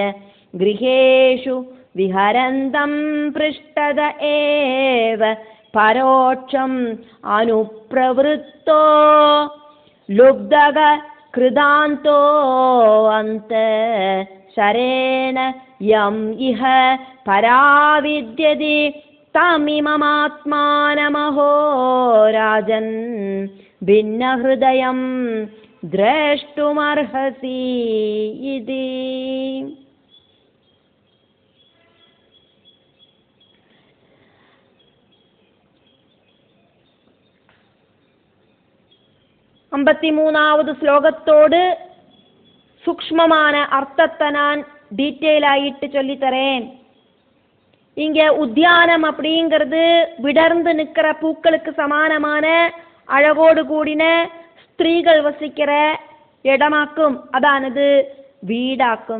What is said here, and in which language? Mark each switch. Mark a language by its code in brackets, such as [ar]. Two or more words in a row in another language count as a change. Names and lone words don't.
[sa] ഗൃഹേഷു വിഹരന്തം പൃഷ്ടത ഏവ പരോക്ഷം അനുപ്രവൃത്തോ ലുബ്ധക കൃതാന്തോ അന്ത ശരേണ യം ഇഹ പരാവിദ്യതി തമിമമാത്മാനമഹോ രാജൻ ഭിന്നഹൃദയം ദ്രഷ്ടുമർഹസി ഇതി. [ml] അമ്പത്തിമൂന്നാவது ശ്ലോകത്തോട് [ta] சூக்ஷ்மமான அர்த்தத்தை நான் டீட்டெயில் ஆயிட்டு சொல்லித்தரேன். இங்க உத்தியானம் அப்படிங்கிறது விடர்ந்து நிற்கிற பூக்களுக்கு சமானமான அழகோடு கூடின ஸ்திரீகள் வசிக்கிற இடமாக்கும், அதானது வீடாக்கும்.